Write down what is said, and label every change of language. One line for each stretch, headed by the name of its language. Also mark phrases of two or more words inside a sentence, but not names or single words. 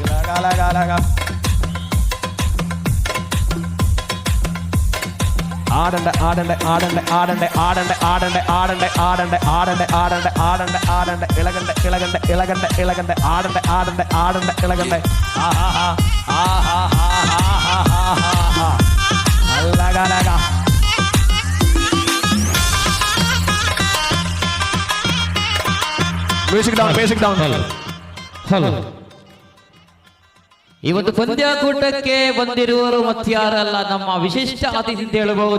Malayalam: ആടണ്ട ആടണ്ട ആടണ്ട ആടണ്ട ആടണ്ട ആടണ്ട ആടണ്ട ആടണ്ട ആടണ്ട ആടണ്ട ആടണ്ട ആടണ്ട ഇളകണ്ട ഇളകണ്ട ഇളകണ്ട ഇളകണ്ട ആടണ്ട ആടണ്ട ആടണ്ട ഇളകണ്ട
English: music down, music down.
Kannada: ಹಲೋ, ಇವತ್ತು ಪಂದ್ಯಾಕೂಟಕ್ಕೆ ಬಂದಿರುವವರು ಮತ್ಯಾರಲ್ಲ, ನಮ್ಮ ವಿಶಿಷ್ಟ ಅತಿಥಿ ಅಂತ ಹೇಳಬಹುದು.